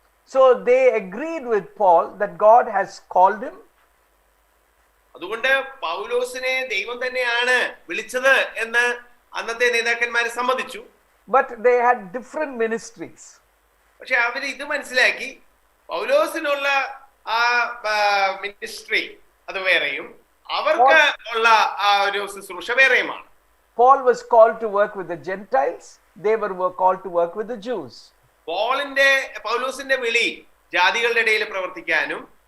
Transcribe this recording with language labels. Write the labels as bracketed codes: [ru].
[en] So they agreed with Paul that God has called him. [ml] അതുകൊണ്ട് പൗലോസിനെ ദൈവം തന്നെയാണ് വിളിച്ചത് എന്ന് അന്നത്തെ നേതാക്കന്മാരെ സമ്മതിച്ചു. [en] But they had different ministries. [ml] പക്ഷെ അവര് ഇത് മനസ്സിലാക്കി, പൗലോസിനുള്ള ആ മിനിസ്ട്രി അത് വേറെയും അവർക്ക് ഉള്ള ആ ഒരു ശുശ്രൂഷ വേറെയുമാണ്. [en] Paul was called to work with the Gentiles. They were called to work with the Jews. [ml] പൗലോസിന്റെ വിളി ജാതികളുടെ ഇടയിൽ പ്രവർത്തിക്കാനും